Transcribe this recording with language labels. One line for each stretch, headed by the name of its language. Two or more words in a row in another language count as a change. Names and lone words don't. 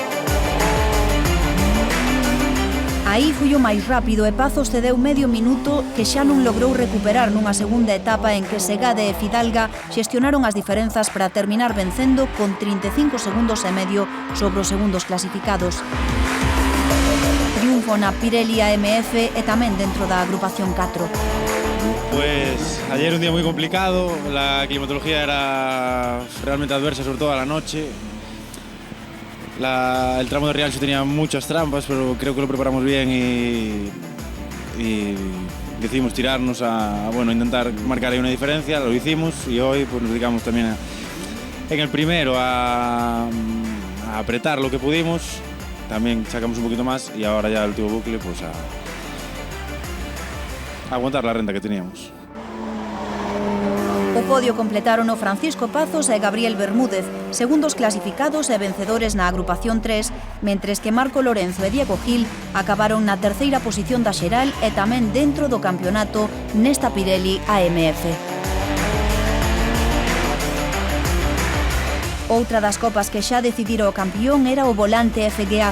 Galician: Aí foi o máis rápido e Pazos cedeu medio minuto que xa non logrou recuperar nunha segunda etapa en que Segade e Fidalga xestionaron as diferenzas para terminar vencendo con 35 segundos e medio sobre os segundos clasificados. Triunfo na Pirelli AMF e tamén dentro da agrupación 4.
Spanish: Pues ayer un día muy complicado, la climatología era realmente adversa, sobre todo a la noche. El tramo de Rianxo tenía muchas trampas, pero creo que lo preparamos bien y decidimos tirarnos a intentar marcar ahí una diferencia, lo hicimos y hoy pues, nos dedicamos también en el primero a apretar lo que pudimos, también sacamos un poquito más y ahora ya el último bucle pues a aguantar la renta que teníamos.
Galician: O podio completaron o Francisco Pazos e Gabriel Bermúdez, segundos clasificados e vencedores na agrupación 3, mentres que Marco Lorenzo e Diego Gil acabaron na terceira posición da xeral e tamén dentro do campeonato nesta Pirelli AMF. Outra das copas que xa decidira o campeón era o Volante FGA.